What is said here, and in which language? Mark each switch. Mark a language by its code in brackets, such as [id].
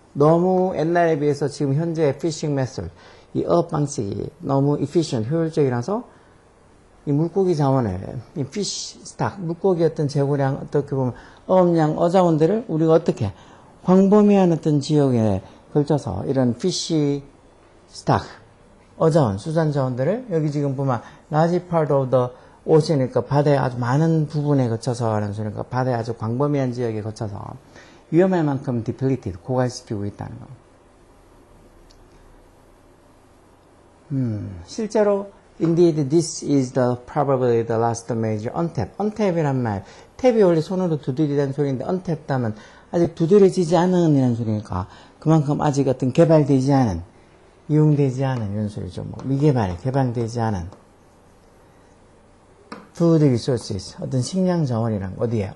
[ko] 너무 옛날에 비해서 지금 현재 [en] fishing method, [ko] 이 어업 방식이 너무 efficient, 효율적이라서 이 물고기 자원을, 이 fish stock, 물고기 어떤 재고량, 어떻게 보면 어업량, 어자원들을 우리가 어떻게 광범위한 어떤 지역에 걸쳐서 이런 fish stock, 어자원, 수산 자원들을 여기 지금 보면 [en] large part of the ocean [ko] 이니까 바다의 아주 많은 부분에 거쳐서 하는 소리니까 바다의 아주 광범위한 지역에 거쳐서 위험할 만큼 depleted, 고갈시키고 있다는 거. 실제로 [en] indeed this is probably the last major untap. [ko] untap이란 말, 탭이 원래 손으로 두드리다는 소리인데 untap다면 아직 두드려지지 않은 이라는 소리니까 그만큼 아직 어떤 개발되지 않은, 이용되지 않은 이런 소리죠. 뭐 미개발, 개방되지 않은 [en] food resources, [ko] 어떤 식량 자원이란 어디에?